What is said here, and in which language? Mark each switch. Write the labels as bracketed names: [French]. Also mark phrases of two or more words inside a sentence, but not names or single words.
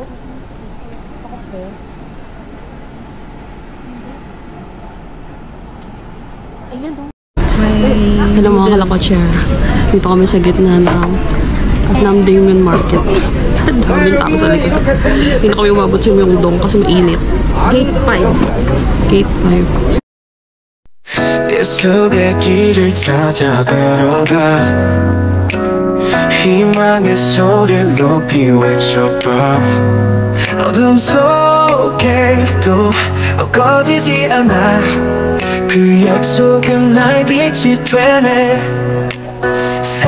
[Filipino] Pakas ba yun? Ayun o. [English] Hi! [Filipino] Hello mga kalakotsyera. Dito kami sa gitna ng Namdaemun Market. Daming tao sa likod. Hindi na kami umabot sa Myeongdong kasi mainit. Gate 5. Gate 5. [Korean] 내 속의 길을 찾아 걸어가 희망의 소리를 높이 외쳐봐 어둠 속에도 꺼지지 않아 그 약속은 나의 빛이 되네